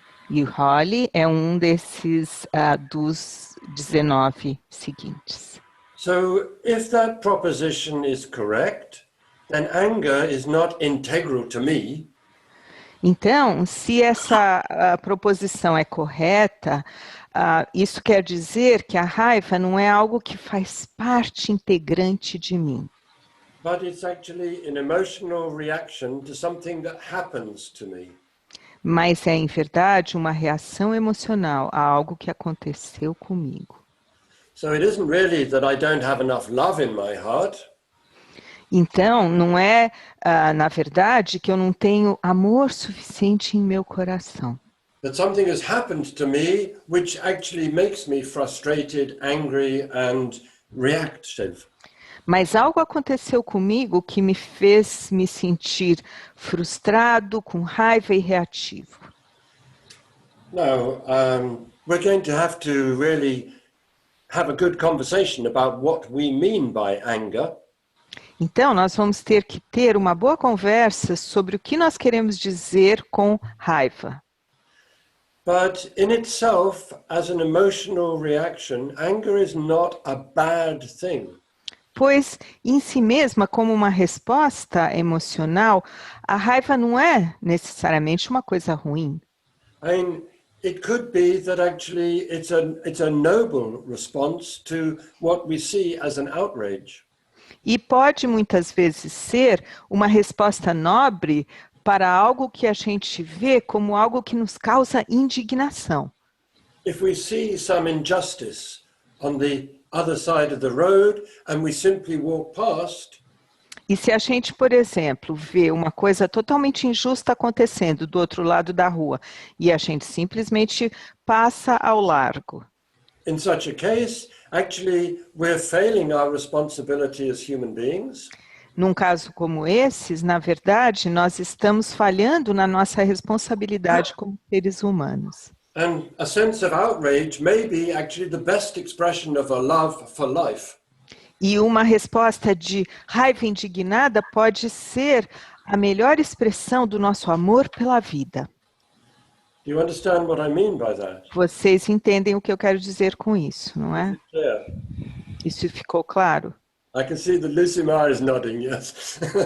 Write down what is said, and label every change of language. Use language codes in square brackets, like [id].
[pt] E o Holly é um desses dos 19 seguintes. [en] So if that proposition is correct, then anger is not integral to me. [pt] Então, se essa proposição é correta, isso quer dizer que a raiva não é algo que faz parte integrante de mim. [en] But it's actually an emotional reaction to something that happens to me. [pt] Mas é, em verdade, uma reação emocional a algo que aconteceu comigo. [en] So it isn't really that I don't have enough love in my heart. [pt] Então, não é, na verdade, que eu não tenho amor suficiente em meu coração. [en] That something has happened to me which actually makes me frustrated, angry and reactive. [pt] Mas algo aconteceu comigo que me fez me sentir frustrado, com raiva e reativo. [en] Now, we're going to have to really have a good conversation about what we mean by anger. [pt] Então, nós vamos ter que ter uma boa conversa sobre o que nós queremos dizer com raiva. [en] But in itself, as an emotional reaction, anger is not a bad thing. [pt] Pois, em si mesma, como uma resposta emocional, a raiva não é necessariamente uma coisa ruim. [en] I mean, it could be that actually it's a noble response to what we see as an outrage. [pt] E pode muitas vezes ser uma resposta nobre para algo que a gente vê como algo que nos causa indignação. [en] If we see some injustice on the other side of the road and we simply walk past, [pt] E se a gente, por exemplo, vê uma coisa totalmente injusta acontecendo do outro lado da rua e a gente simplesmente passa ao largo, [en] in such a case, actually, we're failing our responsibility as human beings. [pt] num caso como esses, na verdade, nós estamos falhando na nossa responsabilidade como seres humanos. [en] And a sense of outrage may be actually the best expression of a love for life. [pt] E uma resposta de raiva indignada pode ser a melhor expressão do nosso amor pela vida. [en] Do you understand what I mean by that? [pt] Vocês entendem o que eu quero dizer com isso, não é? [en] Yeah. [pt] Isso ficou claro? [en] I can see that Lucimar is nodding, yes.